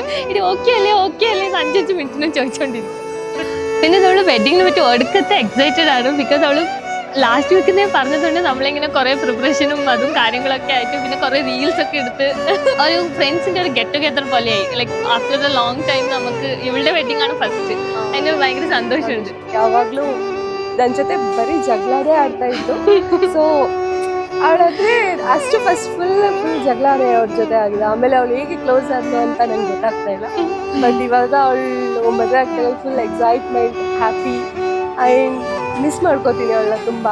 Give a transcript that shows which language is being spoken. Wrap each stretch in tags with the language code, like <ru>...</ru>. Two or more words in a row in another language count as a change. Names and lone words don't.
<ml>ഇത് ഓക്കെ അല്ലേ 5 മിനിറ്റിനും ചോദിച്ചോണ്ടിരിക്കും. പിന്നെ അവള് വെഡിങ്ങിനെ പറ്റി ഒടുക്കത്തെ എക്സൈറ്റഡ് ആണ്. ബിക്കോസ് അവള്</ml> <en>last weekിനെ</en> <ml>പറഞ്ഞതുകൊണ്ട് നമ്മളിങ്ങനെ കുറെ പ്രിപ്പറേഷനും അതും കാര്യങ്ങളൊക്കെ ആയിട്ട് പിന്നെ കുറെ റീൽസ് ഒക്കെ എടുത്ത് ഒരു ഫ്രണ്ട്സിന്റെ ഒരു</ml> <en>get together</en> <ml>പോലെയായി.</ml> <en>like after a long time</en> <ml>നമുക്ക് ഇവളുടെ വെഡിങ് ആണ് ഫസ്റ്റ്. അതിന് ഭയങ്കര സന്തോഷമുണ്ട്.</ml> <kn>ಯಾವಾಗ್ಲೂ ನನ್ನ ಜೊತೆ ಬರೀ ಜಗಳಾಡೇ ಆಡ್ತಾ ಇತ್ತು. ಸೊ ಅವಳಾದ್ರೆ ಅಷ್ಟು</kn> <en>first full</en> <kn>ಜಗಳಾಡೇ ಅವ್ರ ಜೊತೆ ಆಗಿದೆ. ಆಮೇಲೆ ಅವಳು ಹೇಗೆ ಕ್ಲೋಸ್ ಆದ್ಲು ಅಂತ ನಂಗೆ ಗೊತ್ತಾಗ್ತಾ ಇಲ್ಲ. ಬಟ್ ಇವಾಗ ಅವಳು ಮದುವೆ ಆಗ್ತಾಳೆ,</kn> <en>full excitement, happy. and miss</en> <kn>ಮಾಡ್ಕೋತೀನಿ ಅವಳನ್ನ ತುಂಬಾ.</kn>